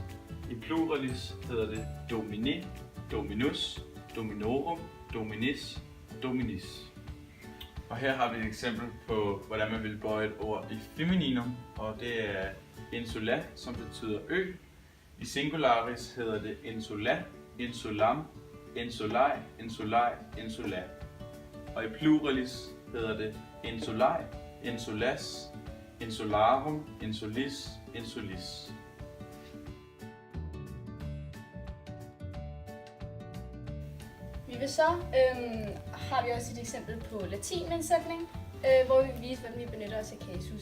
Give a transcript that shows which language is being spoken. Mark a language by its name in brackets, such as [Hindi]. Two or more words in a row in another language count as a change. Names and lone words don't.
[Danish] I pluralis hedder det [Latin] Domini, Dominus, Dominorum, Dominis, Dominis. [Danish] Og her har vi et eksempel på, hvordan man vil bøje et ord i femininum, og det er insula, som betyder ø. I singularis hedder det [Latin] insula, insulam, insulai, insulai, insula. [Danish] Og i pluralis hedder det [Latin] insulai, insulas, insularum, insulis, insulis. [Danish] Har vi også et eksempel på latin med en sætning, hvor vi vil vise, hvordan vi benytter os af kasus.